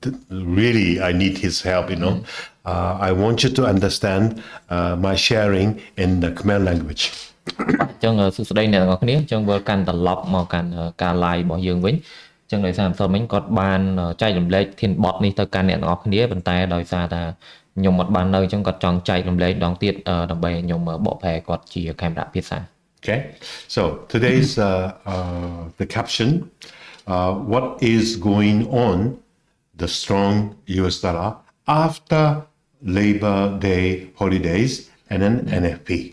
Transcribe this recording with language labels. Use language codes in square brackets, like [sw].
[en] Really, I need his help, you know. I want you to understand my sharing in the Khmer language. [km] ចឹងសួស្តីអ្នកទាំងអស់គ្នាចឹងវិលកាន់ត្រឡប់មកកាន់ការ live របស់យើងវិញចឹងដោយសារមិញគាត់បានចែករំលែកធានបត់នេះទៅកាន់អ្នកទាំងអស់គ្នាប៉ុន្តែដោយសារថាខ្ញុំអត់បាននៅចឹងគាត់ចង់ចែករំលែកម្ដងទៀតដើម្បីខ្ញុំបកប្រែគាត់ជាកាមេរ៉ាភាសា [en] Okay, so today's the caption, what is going on the strong US dollar after Labor Day holidays and then NFP.